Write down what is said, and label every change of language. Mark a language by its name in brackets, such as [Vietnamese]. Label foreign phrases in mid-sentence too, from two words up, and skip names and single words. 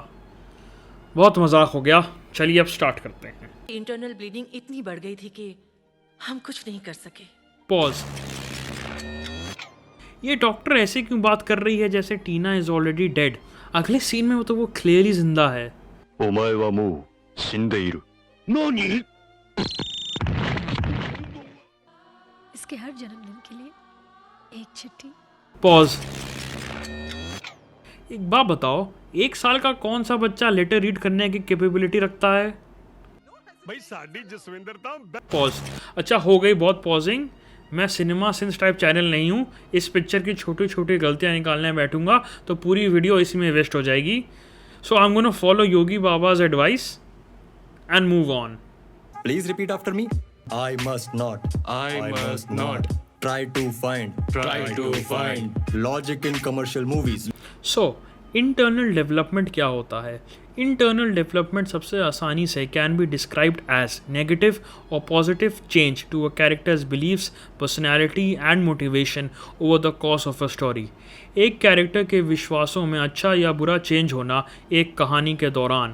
[Hindi] बहुत मजाक हो गया, चलिए अब स्टार्ट करते हैं। [English] internal bleeding [Hindi] इतनी बढ़ गई थी कि हम कुछ नहीं कर सके। पॉज। ये डॉक्टर ऐसे क्यों बात कर रही है जैसे टीना [English] is already dead? [Hindi] अगले सीन में तो वो क्लियरली जिंदा है। [Japanese] お前はもう死んでいる。何？ [Hindi] इसके हर जन्मदिन के लिए एक चिट्ठी। पॉज। एक बात बताओ, 1 साल का कौन सा बच्चा [English] letter read [Hindi] करने की कैपेबिलिटी रखता है? [Punjabi] भाई साडी जसविंदर ता [Hindi] पॉज। अच्छा, हो गई बहुत पॉजिंग। मैं [English] Cinema Sins type channel [Hindi] नहीं हूँ। इस पिक्चर की छोटी छोटी गलतियाँ निकालने बैठूंगा तो पूरी वीडियो इसी में वेस्ट हो जाएगी। [English] so I am gonna follow Yogi Baba's advice and move on. please repeat after me. I must not try to find logic in commercial movies. [Hindi] सो [English] internal development [Hindi] क्या होता है? [English] internal development [Hindi] सबसे आसानी से [English] can be described as negative और positive change to a character's beliefs, personality and motivation over the course of a story। [Hindi] एक कैरेक्टर के विश्वासों में अच्छा या बुरा चेंज होना एक कहानी के दौरान।